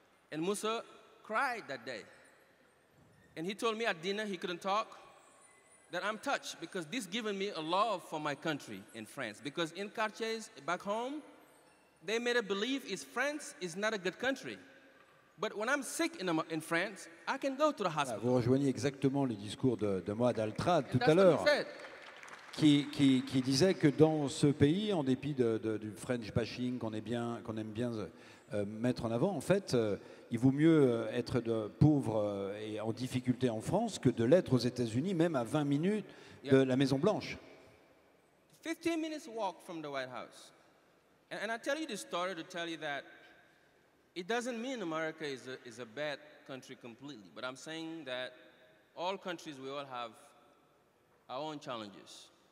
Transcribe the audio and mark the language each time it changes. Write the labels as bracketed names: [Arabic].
[English] And Moussa cried that day. And he told me at dinner, he couldn't talk, that I'm touched because this given me a love for my country in France. Because in quartiers back home, they made a belief is France is not a good country. But when I'm sick in France, I can go to the hospital. [French] Vous rejoignez exactement les discours de Moad Altrad tout à l'heure, qui disait que dans ce pays, en dépit du French bashing qu'on aime bien mettre en avant, en fait, il vaut mieux être pauvre et en difficulté en France que de l'être aux États-Unis, même à 20 minutes de la Maison-Blanche. [English] 15 minutes walk from the White House. And I tell you this story to tell you that it doesn't mean America is a bad country completely, but I'm saying that all countries, we all have our own challenges.